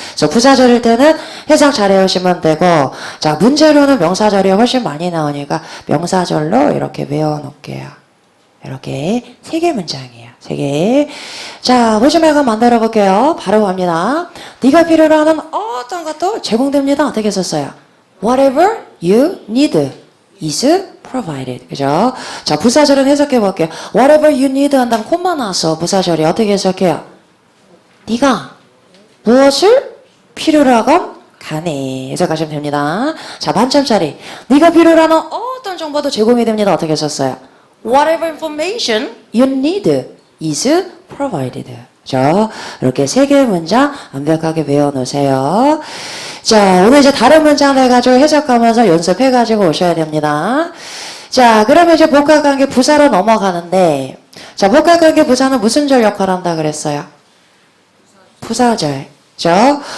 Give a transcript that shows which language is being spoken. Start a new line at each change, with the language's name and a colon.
Korean: 그래서 부사절일 때는 해석 잘 해오시면 되고, 자, 문제로는 명사절이 훨씬 많이 나오니까 명사절로 이렇게 외워놓을게요. 이렇게 3개 문장이에요. 3개. 자, 보시면 한번 만들어 볼게요. 바로 갑니다. 네가 필요로 하는 어떤 것도 제공됩니다. 어떻게 썼어요?
English: Whatever you need is provided.
Korean: 그죠? 자, 부사절은 해석해 볼게요.
English: Whatever you need
Korean: 한 다음 콤마 나왔어. 부사절이 어떻게 해석해요? 네가 무엇을 필요로 하건 간에 해석하시면 됩니다. 자, 만점짜리. 네가 필요로 하는 어떤 정보도 제공이 됩니다. 어떻게 썼어요?
English: Whatever information you need is provided.
Korean: 그죠? 이렇게 3개의 문장 완벽하게 외워놓으세요. 자, 오늘 이제 다른 문장들 가지고 해석하면서 연습해가지고 오셔야 됩니다. 자, 그러면 이제 복합관계 부사로 넘어가는데, 자, 복합관계 부사는 무슨 절 역할을 한다 그랬어요? 부사절. 그죠?